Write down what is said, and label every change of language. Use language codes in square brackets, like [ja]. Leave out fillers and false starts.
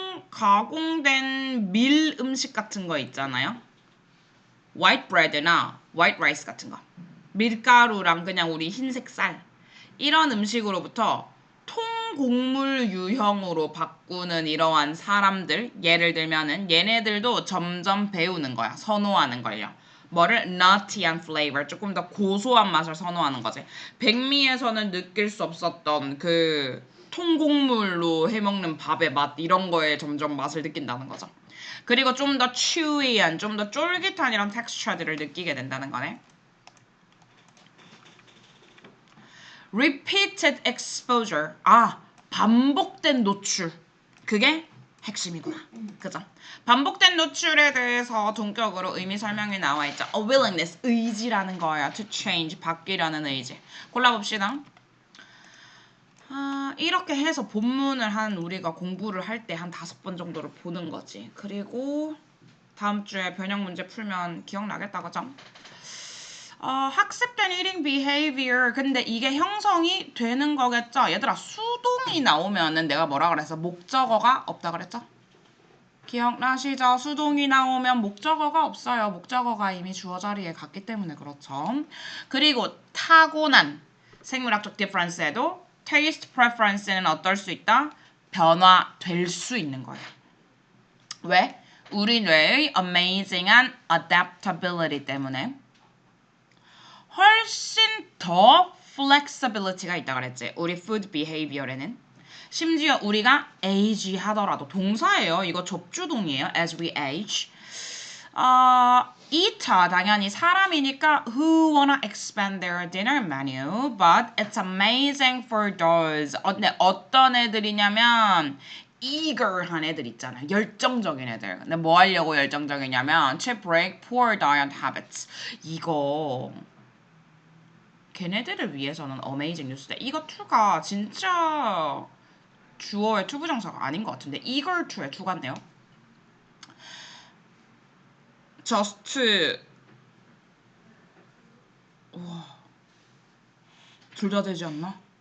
[ko] 가공된 밀 음식 같은 거 있잖아요. [en] white bread나 white rice 같은 거. [ko] 밀가루랑 그냥 우리 흰색 쌀. 이런 음식으로부터 통곡물 유형으로 바꾸는 이러한 사람들, 예를 들면은 얘네들도 점점 배우는 거야. 선호하는 걸요. 뭐를? nutty한 flavor, 조금 더 고소한 맛을 선호하는 거지. 백미에서는 느낄 수 없었던 그 통곡물로 해먹는 밥의 맛, 이런 거에 점점 맛을 느낀다는 거죠. 그리고 좀 더 chewy한, 좀 더 쫄깃한 이런 텍스처들을 느끼게 된다는 거네. [en] repeated exposure. [ko] 반복된 노출. 그게 핵심이구나. 그죠? 반복된 노출에 대해서 동격으로 의미 설명이 나와 있죠. [en] A willingness, [ko] 의지라는 거예요. [en] To change, [ko] 바뀌려는 의지. 골라봅시다. 이렇게 해서 본문을 한 우리가 공부를 할 때 한 5번 정도를 보는 거지. 그리고 다음 주에 변형 문제 풀면 기억나겠다, 그죠? 학습된 [en] eating behavior. [ko] 근데 이게 형성이 되는 거겠죠? 얘들아, 수동이 나오면은 내가 뭐라 그랬어? 목적어가 없다 그랬죠? 기억나시죠? 수동이 나오면 목적어가 없어요. 목적어가 이미 주어 자리에 갔기 때문에 그렇죠. 그리고 타고난 생물학적 difference에도 [en] taste preference [ko] 는 어떨 수 있다? 변화될 수 있는 거예요. 왜? 우리 뇌의 amazing한 adaptability 때문에. 훨씬 더 flexibility가 있다 그랬지. 우리 [en] food behavior [ko] 에는. 심지어 우리가 age 하더라도 동사예요. 이거 접주동이에요. as we age. [en] eater [ko] 당연히 사람이니까 [en] who wanna expand their dinner menu, but it's amazing for those. [ko] 근데 어떤 애들이냐면 eager한 애들 있잖아. 열정적인 애들. 근데 뭐 하려고 열정적이냐면 [en] to break poor diet habits. [ko] 이거 걔네들을 위해서는 어메이징 뉴스인데 이거 2가 진짜 주어의 투부정사가 아닌 것 같은데 eager to의 2가 같네요. just 우와 둘 다 되지 않나?